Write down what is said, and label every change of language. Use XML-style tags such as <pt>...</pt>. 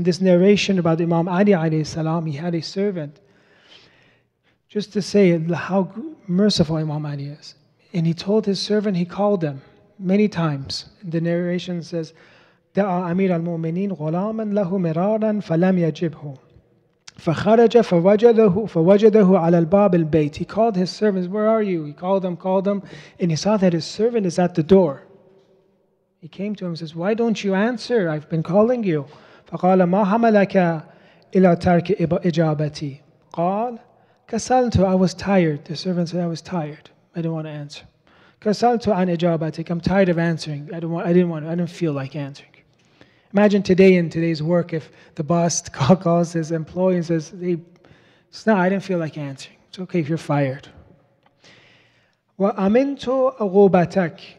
<en>In this narration about Imam Ali alayhi salam, he had a servant, just to say how merciful Imam Ali is. And he told his servant, he called him many times. The narration says,</en> <ar>دعا أمير المؤمنين غلاما له مرارا فلم يجبه فخرج فوجده على الباب البيت.</ar> <en>He called his servants, where are you? He called them, and he saw that his servant is at the door. He came to him and says, why don't you answer? I've been calling you.</en> <ar>فقال ما حملك إلى ترك إجابتي قال كسلت.</ar> <en>I was tired. The servant said, I was tired. I didn't want to answer.</en> <ar>كسلت عن إجابتك.</ar> <en>I'm tired of answering. I didn't feel like answering. Imagine today in today's work, if the boss calls his employee and says, hey, no, I didn't feel like answering. It's okay if you're fired.</en> <ar>وَأَمِنْتُ عُقُوبَتَكَ.</ar>